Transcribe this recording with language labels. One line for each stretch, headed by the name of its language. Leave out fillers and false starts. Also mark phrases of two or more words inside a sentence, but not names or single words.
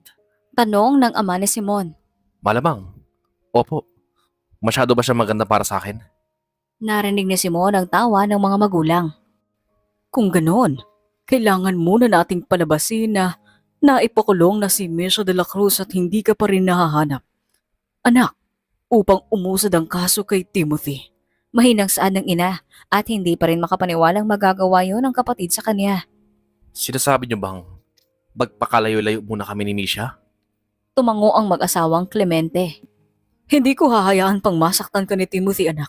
Filipino: Tanong ng ama ni Simon. Malamang. Opo. Masyado ba siya maganda para sa akin? Narinig ni Simon ang tawa ng mga magulang. Kung ganon, kailangan muna nating palabasin na naipakulong na si Misha de la Cruz at hindi ka pa rin nahahanap. Anak, upang umusad ang kaso kay Timothy. Mahinang saad ng ina at hindi pa rin makapaniwalang magagawa yon ng kapatid sa kanya. Sinasabi niyo bang magpakalayo-layo muna kami ni Misha? Tumango ang mag-asawang Clemente. Hindi ko hahayaan pang masaktan ka ni Timothy, anak.